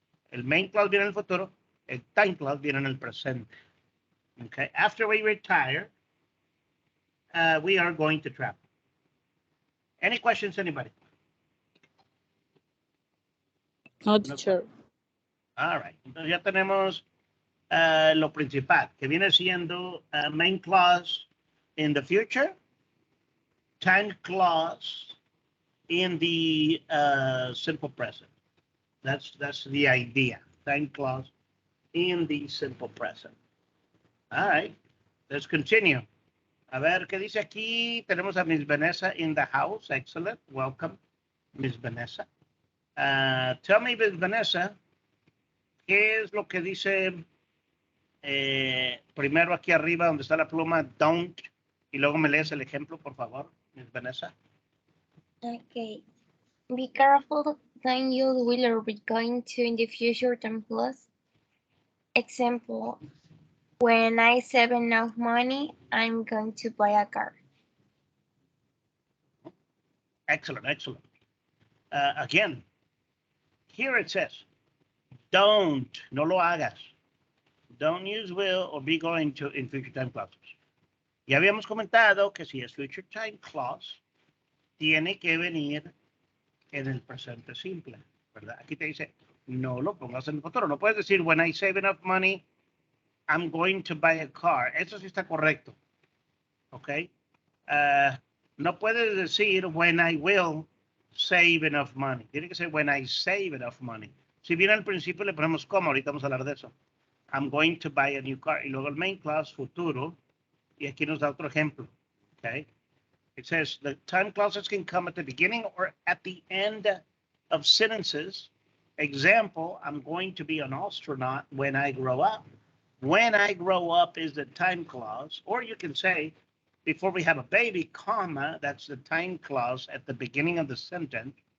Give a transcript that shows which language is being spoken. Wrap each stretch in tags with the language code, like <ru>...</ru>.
<es>El main clause viene en el futuro, el time clause viene en el presente.</es> <en>Okay. After we retire, we are going to travel. Any questions, anybody? No, teacher.</en> <es>All right. Entonces ya tenemos lo principal, que viene siendo main clause in the future, time clause in the simple present.</es> <en>That's the idea. Time clause in the simple present. All right, let's continue.</en> <es>A ver, ¿qué dice aquí? Tenemos a Miss Vanessa in the house. Excellent.</es> <en>Welcome, Miss Vanessa.</en> <es>Tell me, Miss Vanessa, ¿qué es lo que dice primero aquí arriba donde está la pluma don't? Y luego me lees el ejemplo, por favor, Miss Vanessa.</es> <en>Okay. Be careful, don't use will or be going to in the future time clause. Example, when I save enough money, I'm going to buy a car. Excellent, excellent. Again, here it says, don't, no lo hagas. Don't use will or be going to in future time clauses.</en> <es>Ya habíamos comentado que si es future time clause, tiene que venir en el presente simple, ¿verdad? Aquí te dice, no lo pongas en el futuro. No puedes decir, when I save enough money, I'm going to buy a car. Eso sí está correcto. Okay. No puedes decir when I will save enough money. Tiene que ser when I save enough money. Si bien al principio le ponemos como, ahorita vamos a hablar de eso. I'm going to buy a new car. Y luego el main clause, futuro. Y aquí nos da otro ejemplo.</es> <en>Okay. It says the time clauses can come at the beginning or at the end of sentences. Example, I'm going to be an astronaut when I grow up. When I grow up is the time clause. Or you can say, before we have a baby, comma, that's the time clause at the beginning of the sentence.</en>